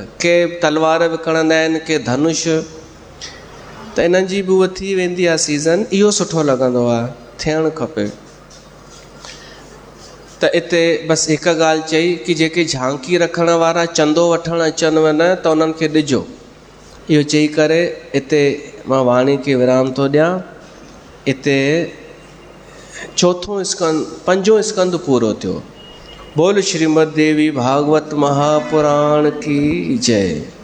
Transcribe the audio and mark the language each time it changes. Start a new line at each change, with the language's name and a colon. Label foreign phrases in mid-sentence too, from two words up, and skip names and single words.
Sindhi: के तलवार विकिणंदा आहिनि, के धनुष, त इन्हनि जी बि उहा थी वेंदी आहे सीज़न। इहो सुठो लॻंदो आहे, थियणु खपे। त हिते बसि हिकु ॻाल्हि चई कि जेके झांकी रखण वारा चंदो वठणु अचनि न त उन्हनि खे ॾिजो। इहो चई करे हिते मां वाणी खे विराम थो ॾियां। हिते चौथों स्कंद, 5हों स्कंद पूरो थियो।
Hindi: बोल श्रीमद देवी भागवत महापुराण की जय।